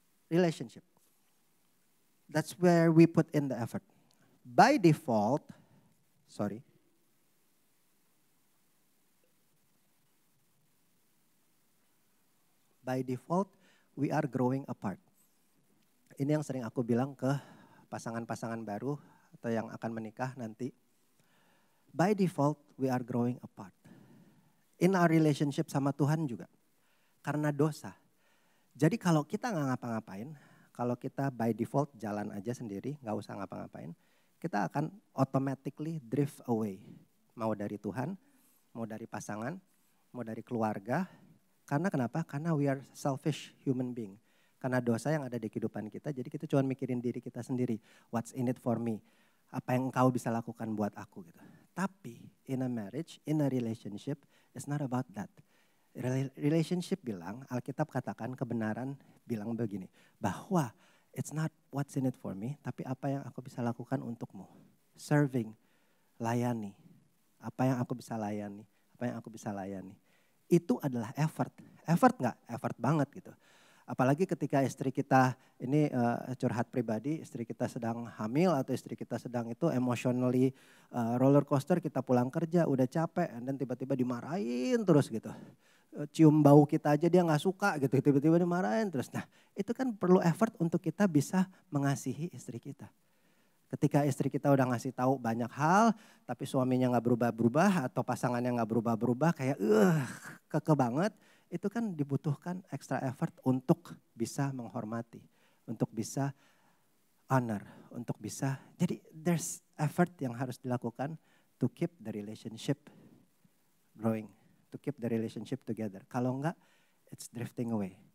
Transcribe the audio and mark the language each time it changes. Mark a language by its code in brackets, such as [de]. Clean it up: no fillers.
[en] Relationship. That's where we put in the effort. By default, by default, we are growing apart. [id] Ini yang sering aku bilang ke pasangan-pasangan baru atau yang akan menikah nanti. [en] By default, we are growing apart. In our relationship [id] sama Tuhan juga. Karena dosa. Jadi kalau kita nggak ngapa-ngapain, kalau kita by default jalan aja sendiri, nggak usah ngapa-ngapain, kita akan [en] automatically drift away. [id] Mau dari Tuhan, mau dari pasangan, mau dari keluarga. Karena kenapa? Karena [en] we are selfish human being. [id] Karena dosa yang ada di kehidupan kita, jadi kita cuma mikirin diri kita sendiri. [en] What's in it for me? [id] Apa yang engkau bisa lakukan buat aku gitu. Tapi [en] in a marriage, in a relationship, it's not about that. [id] Relationship bilang, Alkitab katakan kebenaran bilang begini. Bahwa [en] it's not what's in it for me, [id] tapi apa yang aku bisa lakukan untukmu. Serving, layani. Apa yang aku bisa layani, apa yang aku bisa layani. Itu adalah effort. Effort nggak? Effort banget gitu. Apalagi ketika istri kita, ini curhat pribadi, istri kita sedang hamil atau istri kita sedang itu [en] emotionally roller coaster, [id] kita pulang kerja udah capek, dan tiba-tiba dimarahin terus gitu. Cium bau kita aja dia nggak suka gitu, tiba-tiba dimarahin terus. Nah itu kan perlu effort untuk kita bisa mengasihi istri kita. Ketika istri kita udah ngasih tahu banyak hal, tapi suaminya nggak berubah-berubah atau pasangannya nggak berubah-berubah, kayak keke banget, itu kan dibutuhkan extra effort untuk bisa menghormati, untuk bisa honor, untuk bisa. Jadi [en] there's effort [id] yang harus dilakukan [en] to keep the relationship growing, to keep the relationship together. [id] Kalau enggak, [en] it's drifting away.